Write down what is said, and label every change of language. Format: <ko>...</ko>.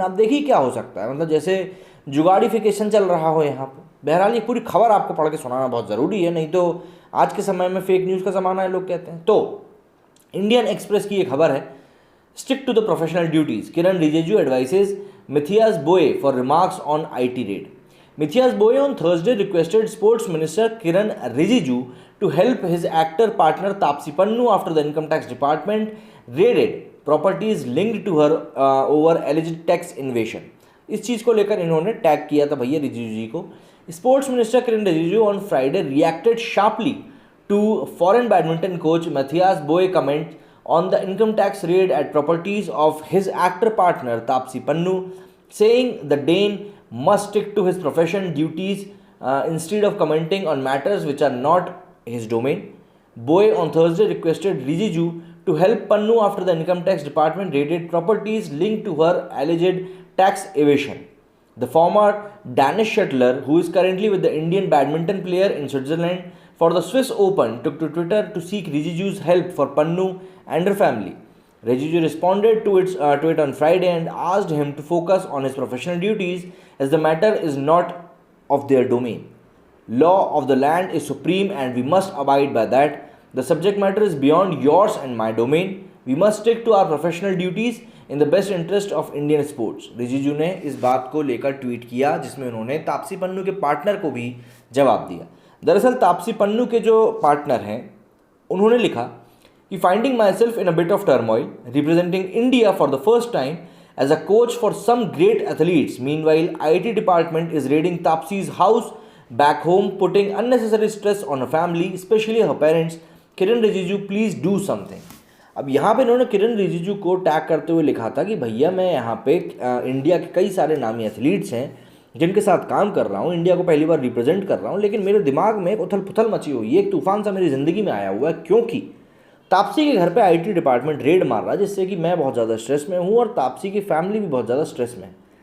<hi>आप देखिए क्या हो सकता है, मतलब जैसे जुगाड़िफिकेशन चल रहा हो यहाँ पर। बहरहाल ये पूरी खबर आपको पढ़ के सुनाना बहुत ज़रूरी है, नहीं तो आज के समय में फेक न्यूज़ का ज़माना है लोग कहते हैं। तो इंडियन एक्सप्रेस की ये खबर है,</hi> <en>Stick to the professional duties, Kiran Rijiju advises Matthias Boye for remarks on IT raid. Matthias Boye on Thursday requested Sports Minister Kiran Rijiju to help his actor partner Taapsee Pannu after the Income Tax Department raided properties linked to her over alleged tax evasion.</en> <hi>इस चीज़ को लेकर इन्होंने tag किया था भैया रिजिजू जी को।</hi> <en>Sports minister Kiran Rijiju on Friday reacted sharply to foreign badminton coach Matthias Boye comment on the income tax raid at properties of his actor partner Taapsee Pannu, saying the Dane must stick to his profession duties instead of commenting on matters which are not his domain. Boye on Thursday requested Rijiju to help Pannu after the income tax department raided properties linked to her alleged tax evasion. The former Danish shuttler, who is currently with the Indian badminton player in Switzerland for the Swiss Open, took to Twitter to seek Rijiju's help for Pannu and her family. Rijiju responded to it on Friday and asked him to focus on his professional duties as the matter is not of their domain. Law of the land is supreme and we must abide by that. The subject matter is beyond yours and my domain. We must stick to our professional duties in the best interest of Indian sports.</en> <hi>Rijiju ने इस बात को लेकर tweet किया, जिसमें उन्होंने तापसी पन्नू के partner को भी जवाब दिया। दरअसल तापसी पन्नू के जो पार्टनर हैं, उन्होंने लिखा कि</hi> <en>finding myself in a bit of turmoil, representing India for the first time as a coach for some great athletes. Meanwhile, IT department is raiding Taapsi's house back home, putting unnecessary stress on her family, especially her parents. Kiran Rijiju please do something.</en> <hi>अब यहाँ पे इन्होंने किरण रिजिजू को tag करते हुए लिखा था कि भैया मैं यहाँ पे इंडिया के कई सारे नामी एथलीट्स हैं जिनके साथ काम कर रहा हूँ, इंडिया को पहली बार रिप्रेजेंट कर रहा हूँ, लेकिन मेरे दिमाग में एक उथल पुथल मची हुई है, एक तूफान सा मेरी ज़िंदगी में आया हुआ है, क्योंकि तापसी के घर पे आईटी डिपार्टमेंट रेड मार रहा है, जिससे कि मैं बहुत ज़्यादा स्ट्रेस में हूँ और तापसी की फैमिली भी बहुत ज़्यादा स्ट्रेस में है।</hi>